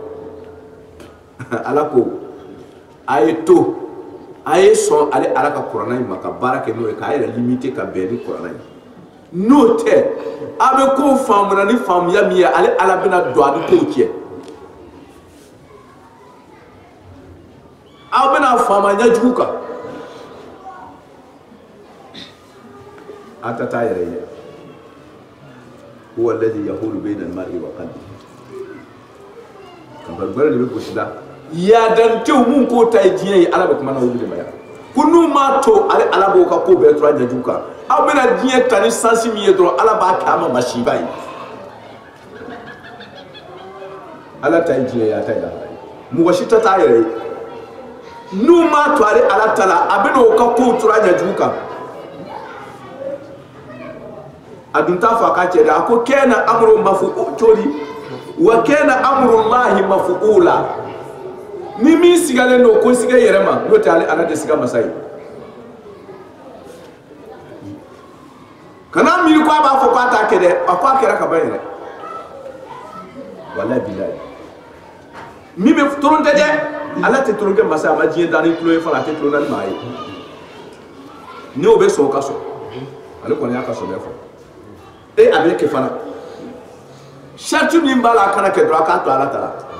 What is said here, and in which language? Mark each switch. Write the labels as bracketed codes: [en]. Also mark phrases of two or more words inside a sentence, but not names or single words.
[bm] ala ko a ye to a ye sɔn ale ala ka kuranna in ma ka baara kɛ n'o ye k'a yɛrɛ limité ka bɛn ni kuranna ye n'o tɛ a bɛ ko faamuna ni faamuya min ye ale ala bɛna don a bɛ kow tiɲɛ aw bɛna faama ɲɛjugu kan a ta taa yɛrɛ ye [ar] هو الذي يحول بين المرء وقلبه [bm] kan barbara de bɛ gosi la yadantew mun ko ta ye diɲɛ ye ala bɛ kuma na olu de ma yan ko n'u m'a to ale ala b'o ka ko bɛɛ tora ɲɛjugu kan aw bɛna diɲɛ ta ni sansi min ye dɔrɔn ala b'a kɛ a ma masiba ye ala ta ye diɲɛ ye a ta ye lahara ye mɔgɔ si ta t'a yɛrɛ ye n'u m'a to ale ala ta la a bɛna o ka kow tora ɲɛjugu kan a dun t'a fɔ a ka cɛ dɛ a ko kɛna [ar] أمر مفعول وكان أمر الله مفعولا [bm] ni min sigalen don ko siga yɛrɛ ma n'o tɛ ale ala de siga masa ye kana miiri ko a b'a fɔ ko a t'a kɛ dɛ a ko a kɛra ka ban yɛrɛ [ar] والله بالله [bm] min bɛ toron tɛ dɛ ala tɛ toron kɛ masa a ma diɲɛ da ni tulo ye fana a tɛ tulon na ni maa ye n'o bɛ sɔn o ka sɔn ale kɔni y'a ka sɔn bɛɛ fɔ a bɛ kɛ fana sariti min b'a la a kana kɛ dɔrɔn a k'a to ala ta la